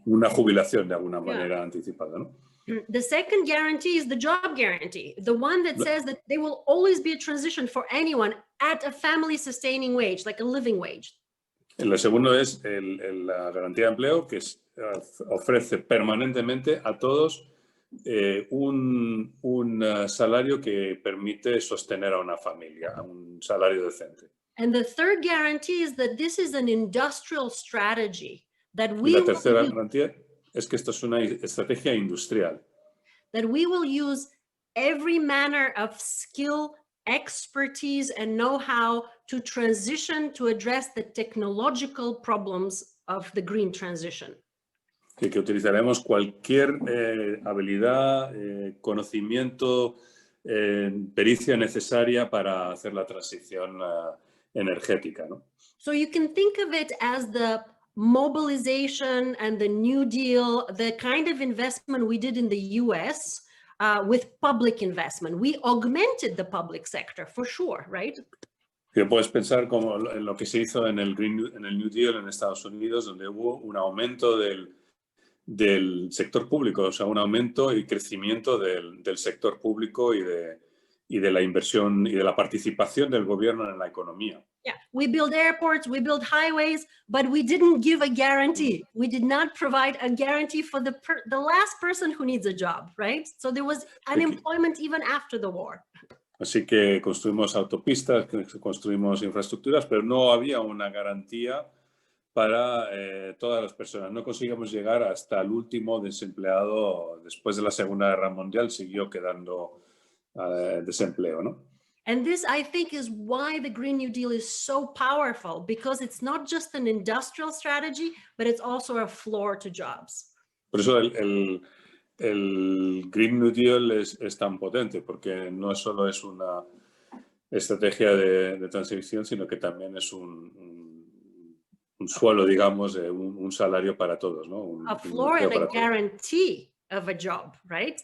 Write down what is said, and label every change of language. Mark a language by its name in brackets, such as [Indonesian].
[Spanish] Una jubilación de alguna manera anticipada, ¿no? [English] The second guarantee is the job guarantee, the one that says that there will always be a transition for anyone at a family sustaining wage, like a living wage. [Spanish] El segundo es la garantía de empleo, que ofrece permanentemente a todos un salario que permite sostener a una familia, un salario decente. [English] And the third guarantee is that this is an industrial strategy that we [Spanish] La tercera garantía es que esto es una estrategia industrial. [English] That we will use every manner of skill, expertise, and know-how to transition to address the technological problems of the green transition. [Spanish] Que utilizaremos cualquier habilidad, conocimiento, pericia necesaria para hacer la transición energética, ¿no? [English] So you can think of it as the mobilization and the New Deal, the kind of investment we did in the US with public investment. We augmented the public sector for sure, right? [Spanish] Que puedes pensar como en lo que se hizo en el New Deal en Estados Unidos, donde hubo un aumento del sector público, o sea, un aumento y crecimiento del sector público y de la inversión y de la participación del gobierno en la economía. [English] Yeah, we build airports, we build highways, but we didn't give a guarantee. We did not provide a guarantee for the last person who needs a job, right? So there was unemployment even after the war. [Spanish] Así que construimos autopistas, construimos infraestructuras, pero no había una garantía para todas las personas. No conseguimos llegar hasta el último desempleado. Después de la Segunda Guerra Mundial siguió quedando desempleo, ¿no? [English] And this, I think, is why the Green New Deal is so powerful, because it's not just an industrial strategy, but it's also a floor to jobs. [Spanish] Por eso el Green New Deal es tan potente, porque no solo es una estrategia de transición, sino que también es un suelo, digamos, un salario para todos, ¿no? [English] A floor and a guarantee of a job, right?